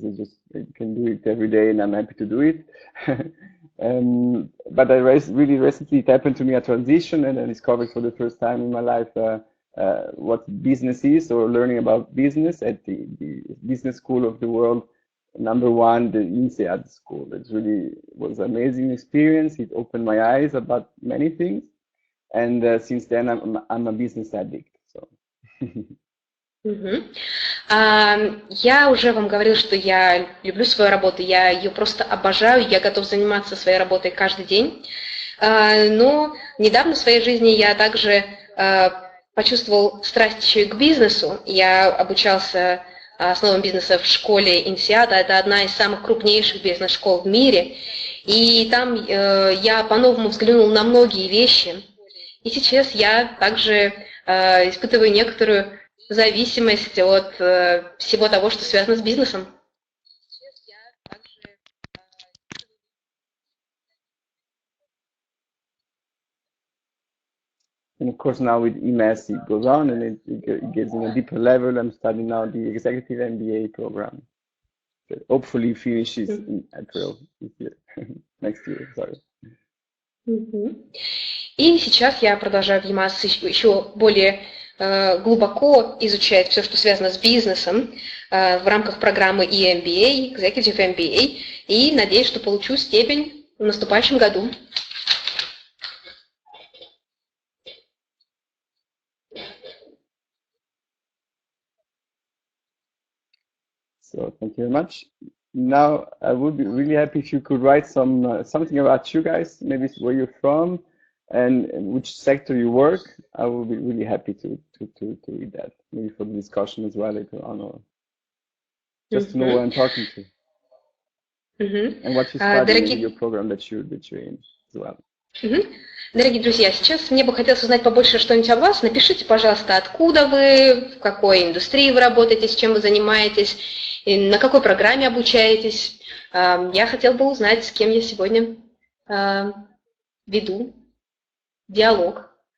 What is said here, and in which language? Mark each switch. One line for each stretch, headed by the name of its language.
English: It's just I can do it every day, and I'm happy to do it. But really recently it happened to me a transition, and I discovered for the first time in my life what business is, or learning about business at the business school of the world. Number one, the INSEAD school. It really was an amazing experience. It opened my eyes about many things. And since then, I'm a business addict. So.
Russian: Я уже вам говорила, что я люблю свою работу, я ее просто обожаю, я готов заниматься своей работой каждый день. Но недавно в своей жизни я также почувствовал страсть еще и к бизнесу. Я обучался основам бизнеса в школе INSEAD, это одна из самых крупнейших бизнес-школ в мире. И там я по-новому взглянул на многие вещи. И сейчас я также испытываю некоторую зависимость от всего того, что связано с бизнесом.
English: And of course, now with EMAS, it goes on and it gets in a deeper level. I'm studying now the Executive MBA program. That hopefully finishes in April this year, next year, sorry.
Russian: И сейчас я продолжаю в EMAS еще более глубоко изучать все, что связано с бизнесом в рамках программы EMBA, Executive MBA, и надеюсь, что получу степень в наступающем году.
English: So thank you very much. Now I would be really happy if you could write something about you guys, maybe where you're from and which sector you work. I will be really happy to read that, maybe for the discussion as well later on, or just to know who I'm talking to. And what you study, maybe your program that you're in as well.
Russian: Дорогие друзья, сейчас мне бы хотелось узнать побольше что-нибудь о вас. Напишите, пожалуйста, откуда вы, в какой индустрии вы работаете, с чем вы занимаетесь, и на какой программе обучаетесь. Я хотела бы узнать, с кем я сегодня веду диалог.